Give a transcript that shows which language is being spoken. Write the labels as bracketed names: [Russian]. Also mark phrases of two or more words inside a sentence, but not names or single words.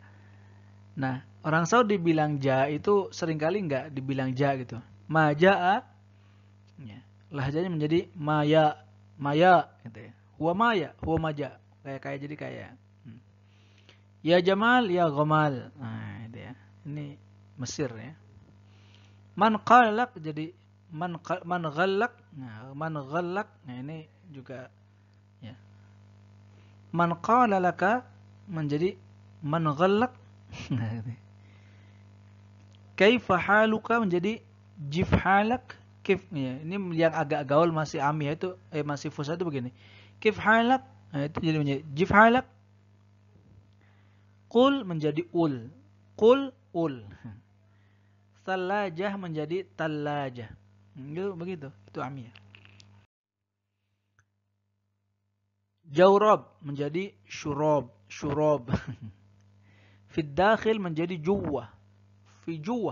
[Indonesian] Nah, orang Saudi bilang ja itu seringkali enggak dibilang ja gitu. [Arabic] ما جاء. [Indonesian] Ya. Lahjanya menjadi maya. Maya gitu ya. [Arabic] هو مايا، هو ماجا. [Indonesian] Kayak jadi kayak. Ya Jamal, ya Ghamal. Nah, itu ya. Ini Mesir ya. [Arabic] من قالك [Indonesian] jadi [Arabic] من غالك. [Indonesian] Nah, [Arabic] من غالك. [Indonesian] Nah, ini juga ya. [Arabic] من قال لك [Indonesian] menjadi [Arabic] من غالك. كيف حالك [Indonesian] menjadi [Arabic] جيف حالك. [Indonesian] Kif ya. Ini yang agak gaul masih amiyah itu masih fusha itu begini. [Arabic] كيف حالك. [Indonesian] Nah, itu jadi menjadi [Arabic] جيف حالك. [Indonesian] Qul menjadi ul. Qul ul. Thalajah menjadi tallajah. Itu begitu. Itu amiyah. Jawrab menjadi syurab. Syurab. [Arabic] في الداخل [Indonesian] menjadi juwah. [Arabic] في جوه.